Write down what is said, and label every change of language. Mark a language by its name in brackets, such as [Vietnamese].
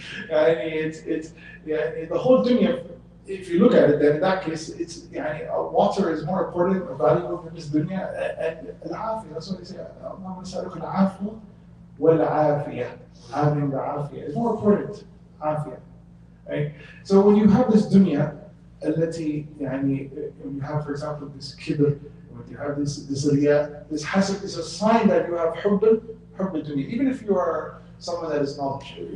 [English] it's the whole dunya. If you look at it, then in that case, it's water is more important or valuable than this dunya, and al-afiyah. That's what they say. [Arabic] اللهم نسألك العافية والعافية. [English] Having the afiyah is more important. Afiyah, right? So when you have this dunya, [Arabic] التي [English] when you have, for example, this kibr, when you have this riyah, this hasad is a sign that you have hubb dunya. Even if you are someone that is knowledge.